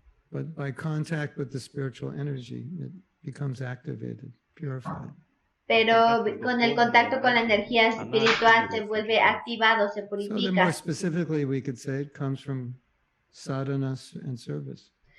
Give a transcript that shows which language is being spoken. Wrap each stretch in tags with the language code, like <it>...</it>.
<en>but by contact with the spiritual energy, it becomes activated, purified.</en> <es>pero con el contacto con la energía espiritual se vuelve activado, se</es> <en>So then more</en> <es>purifica.</es> <en>specifically, we could say it comes from sadhana and service.</en>